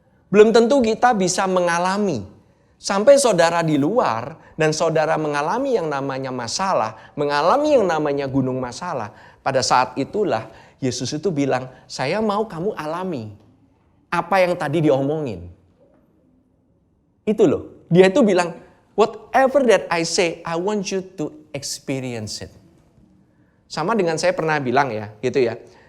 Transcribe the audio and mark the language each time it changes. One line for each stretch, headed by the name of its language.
Indonesian: Belum tentu kita bisa mengalami. Sampai saudara di luar dan saudara mengalami yang namanya masalah, mengalami yang namanya gunung masalah, pada saat itulah Yesus itu bilang, saya mau kamu alami apa yang tadi diomongin. Itu loh, dia itu bilang,
English: whatever that I say, I want you to experience it.
Indonesian: Sama dengan saya pernah bilang ya, gitu ya.